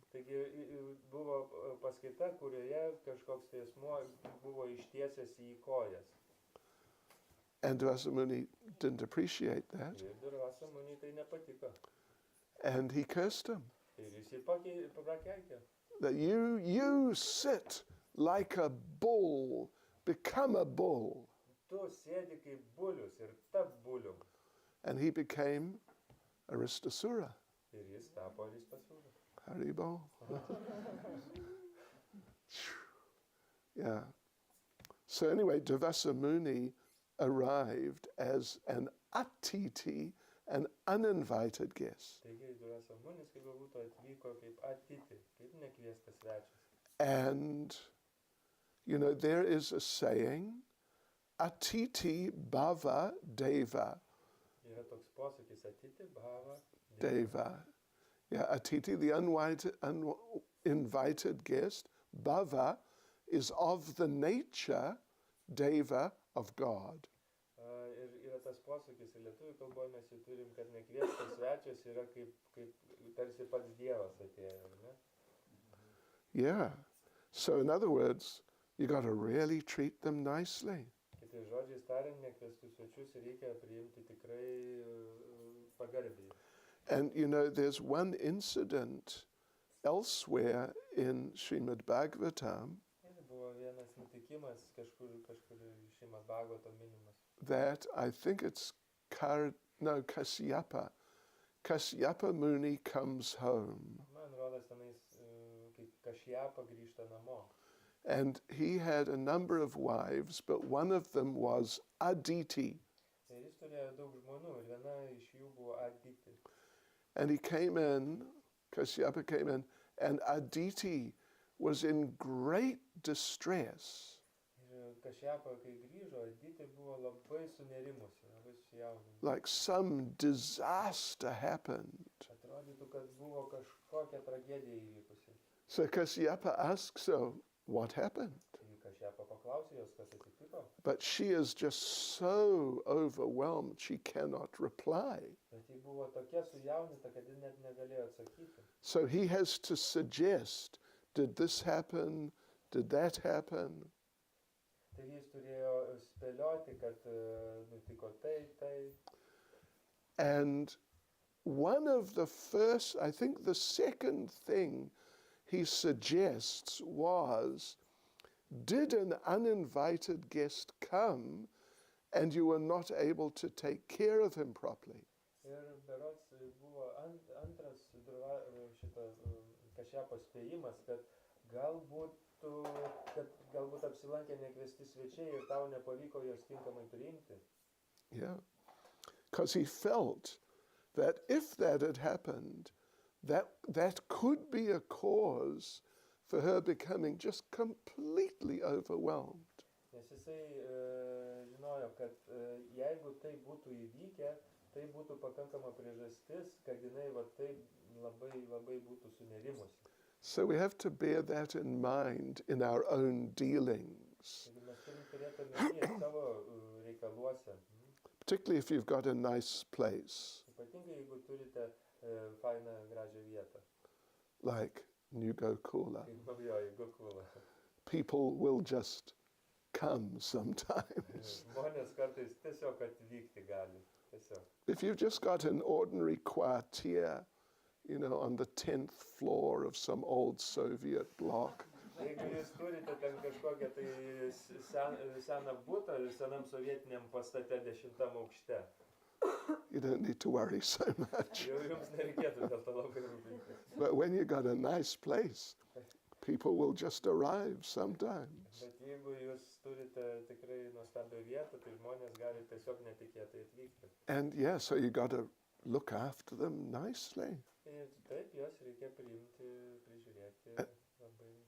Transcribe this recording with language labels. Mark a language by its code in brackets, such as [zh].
[lt] Taigi buvo paskaita, kurioje kažkoks asmuo buvo ištiesęs į kojas. [en] And Devasa Muni didn't appreciate that. [lt] Ir Durvasa Muni tai nepatiko. [en] And he cursed him. [lt] Ir jis jį prakeikė. [en] That you sit like a bull, become a bull. [lt] Tu sėdi kaip bulius ir tap bulium. [en] And he became Aristasura. [lt] Ir jis tapo Aristasūra. Haribo. [en] Yeah. So anyway, Devasa Muni arrived as an atiti, an uninvited guest. [lt] Taigi Durvasa Munis, kaip būtų, atvyko kaip atiti, kaip nekviestas svečias. [en] And, you know, there is a saying, [sa] atiti bhava deva. [lt] Yra toks posakis, [sa] atiti bhava [en] Deva. Yeah, atiti, the uninvited guest. Bhava is of the nature, deva, of God. [lt] Ir yra tas posakis, lietuvių kalboje mes jį turim, kad nekviestas svečias yra kaip tarsi pats Dievas atėjo, ne? [en] Yeah. So in other words, you got to really treat them nicely. [lt] Kitais žodžiais tariant, nekviestus svečius reikia priimti tikrai pagarbiai. [en] And you know, there's one incident elsewhere in Srimad Bhagavatam [lt] Buvo vienas nutikimas kažkur Srimad Bhagavatam minimas. [en] that I think it's no, Kasyapa. Kasyapa Muni comes home. [lt] Man rodos tenais, kai Kašjapa grįžta namo. [en] And he had a number of wives, but one of them was Aditi. [lt] Ir jis turėjo daug žmonių ir viena iš jų buvo Aditi. [en] And he came in, Kasyapa came in, and Aditi was in great distress. [lt] Ir Kašjapa, kai grįžo, Aditi buvo labai sunerimusi, labai susijaudinus. [en] Like some disaster happened. [lt] Atrodytų, kad buvo kažkokia tragedija įvykusi. [en] So Kasyapa asks her, what happened? [lt] Tai Kašjapa paklausė jos, kas atsitiko. [en] But she is just so overwhelmed, she cannot reply. [lt] Bet ji buvo tokia sujaudinta, kad ji net negalėjo atsakyti. [en] So he has to suggest, did this happen? Did that happen? [lt] Tai jis turėjo spėlioti, kad nutiko tai. [en] And one of the first, I think the second thing he suggests was, did an uninvited guest come and you were not able to take care of him properly? [lt] Ir berods buvo antras šito Kašjapos spėjimas, kad galbūt apsilankė nekviesti svečiai ir tau nepavyko jos tinkamai priimti. [en] Yeah. Because he felt that if that had happened, that could be a cause for her becoming just completely overwhelmed. [lt] Nes jisai žinojo, kad jeigu tai būtų įvykę, tai būtų pakankama priežastis, kad jinai va taip labai būtų sunerimusi. [en] So we have to bear that in mind in our own dealings. [lt] Taigi mes turim turėti omenyje savo reikaluose. [en] Particularly if you've got a nice place, [lt] Ypatingai jeigu turite fainą, gražią vietą. [en] like New Gokula. [lt] Kaip naujoji Gokula. [en] People will just come sometimes. [lt] Žmonės kartais tiesiog atvykti gali. Tiesiog. [en] If you've just got an ordinary quartier, you know, on the 10th floor of some old Soviet block, [lt] Jeigu jūs turite ten kažkokią tai seną butą senam sovietiniam pastate 10 aukšte, [en] you don't need to worry so much. [lt] jau jums nereikėtų dėl to labai rūpintis. [en] But when you've got a nice place, people will just arrive sometimes. [lt] Bet jeigu jūs turite tikrai nuostabią vietą, tai žmonės gali tiesiog netikėtai atvykti. [en] And yeah, so you got to look after them nicely. [lt] Ir taip juos reikia priimti, prižiūrėti labai.